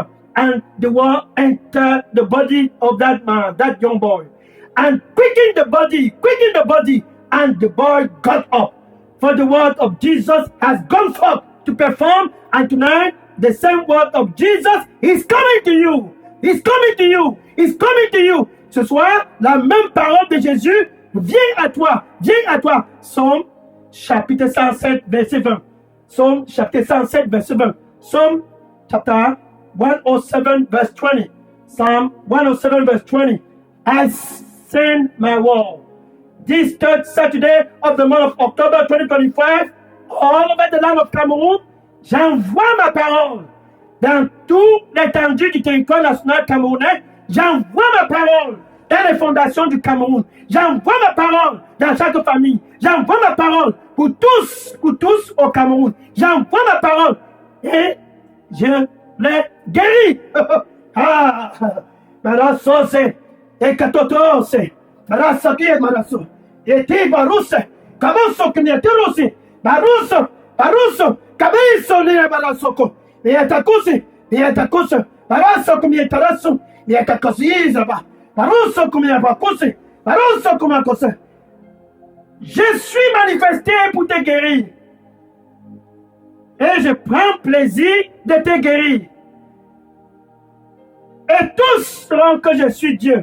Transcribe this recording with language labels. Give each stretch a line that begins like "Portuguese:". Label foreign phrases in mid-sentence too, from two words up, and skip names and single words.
English: And the word entered the body of that man, that young boy. And quickened the body, and the boy got up. For the word of Jesus has gone forth to perform, and tonight the same word of Jesus is coming to you. He's coming to you. He's coming to you.
French: Ce soir, la même parole de Jésus vient à toi. Vient à toi. Psaume chapitre 107, verset 20. Psaume chapitre 107, verset 20.
English: Psalm chapter 107, verse 20. Psalm 107, verse 20. I send my word. This third Saturday of the month of October 2025, all over the land of Cameroon,
French: j'envoie ma parole dans toute l'étendue du territoire national camerounais. J'envoie ma parole dans les fondations du Cameroun. J'envoie ma parole dans chaque famille. J'envoie ma parole pour tous au Cameroun. J'envoie ma parole et je les guéris. Ah, Marasso, et Katotose, Marassa qui est Marasso, et Tibarus, Camosso qui n'est Tirusi, Barusso, Cabesso ne Marasoko, et Atakusi, Marasso comme il est Tarasso, et Atakosi, Barusso comme il est Bakusi, Barusso comme un Kose. Je suis manifesté pour te guérir. Et je prends plaisir de te guérir. Et tous sauront que je suis Dieu.